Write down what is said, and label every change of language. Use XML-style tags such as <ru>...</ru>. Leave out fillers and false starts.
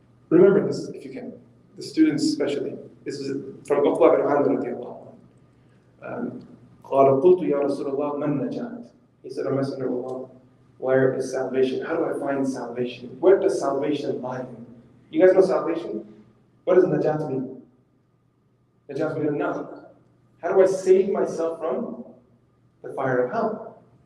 <en>Remember this if you can, the students especially. This is from Uqba bin Amr</en> <ar>رضي الله عنه. قال قلت يا رسول الله من نجات.</ar> <en>He said, O Messenger of Allah, where is salvation? How do I find salvation? Where does salvation lie in? You guys know salvation? What does najat mean? Najat means nothing. How do I save myself from the fire of hell?</en>